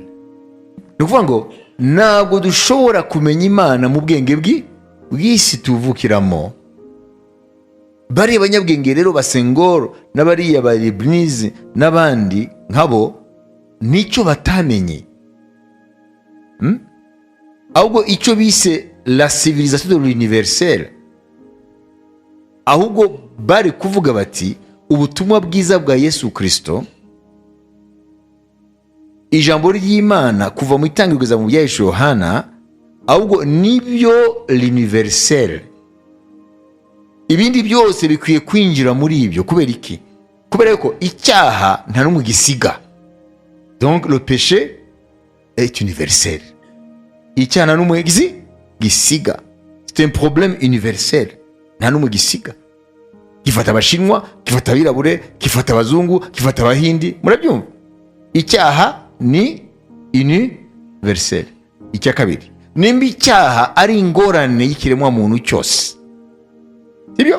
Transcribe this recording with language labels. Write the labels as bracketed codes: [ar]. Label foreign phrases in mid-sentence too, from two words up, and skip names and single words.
[rw] Ni ukuvuga ngo ntabwo dushobora kumenya Imana mu bwenge bw'isi tuvukiramo. Bari abanyabwenge rero ba Senghor n'abariya ba Leibniz n'abandi nkabo nicyo batamenye, ahubwo icyo bise [fr] la civilisation de l'universel, [rw] ahubwo bari kuvuga bati ubutumwa bwiza bwa Yesu Kristo, ijambo ry'Imana kuva mu itangiriro kugeza mu byahishuwe Yohana, ahubwo nibyo l'universel. Ibindi byose bikwiye kwinjira muri ibyo. Kubera iki? Kubera ko icyaha nta n'umwe gisiga. [fr] Donc le péché est universel. [rw] Icyaha nta n'umwe gisiga. [fr] C'est un problème universel. [rw] Nta n'umwe gisiga. Gifata Abashinwa, gifata abirabure, gifata abazungu, gifata abahindi. Murabyumva? Icyaha ni universel. Icya kabiri, nimba icyaha ari ingorane y'ikiremwa muntu cyose, sibyo?